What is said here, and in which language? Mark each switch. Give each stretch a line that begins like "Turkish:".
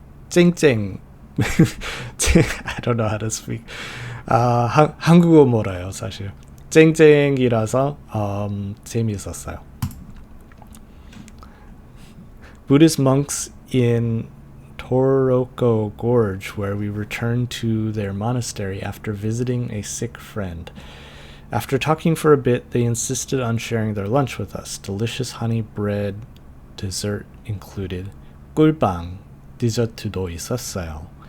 Korean: 쨍쨍
English: I don't know how to speak.
Korean: 한국어 몰라요 사실. 쨍쨍이라서 재미있었어요.
English: Buddhist monks in Toroko Gorge, where we returned to their monastery after visiting a sick friend. After talking for a bit, they insisted on sharing their lunch with us. Delicious honey bread, dessert included.
Korean: 꿀빵 디저트도 있었어요.